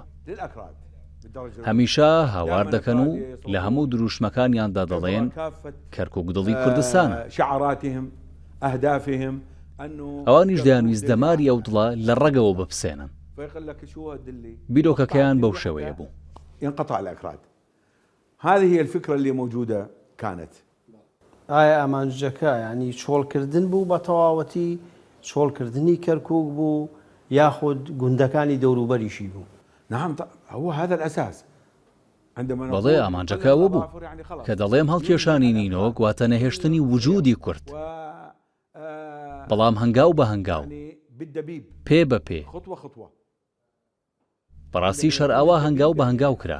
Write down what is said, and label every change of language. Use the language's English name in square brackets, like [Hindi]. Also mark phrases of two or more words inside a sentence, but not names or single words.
[Central Kurdish] هەمیشە هاوار دەکەن و لە هەموو دروشمەکانیاندا دەڵێن کەرکووک دڵی کوردستانە. ئەوانیش دەیانویست دەماری ئەو دڵە لە ڕەگەوە بپسێنن. بیرۆکەکەیان بەو شێوەیە بوو. [Arabic] ينقطع الأكراد. هذه هي الفكرة اللي موجودة كانت. [Central Kurdish] ئایا ئامانجەکە ینی چۆڵکردن بوو بە تەواوەتی، چۆڵکردنی کەرکووک بوو یاخود گوندەکانی دەوروبەریشی بوو؟ [Arabic] نعم هو هذا الأساس. [Central Kurdish] بەڵێ ئامانجەکە ئەوە بوو کە دەڵێم هەڵکێشانی نینۆک واتە نەهێشتنی وجودی کورد. بەڵام هەنگاو بە هەنگاو، پێ بە پێ، بەڕاستی شەر ئاوا هەنگاو بە هەنگاو کرا.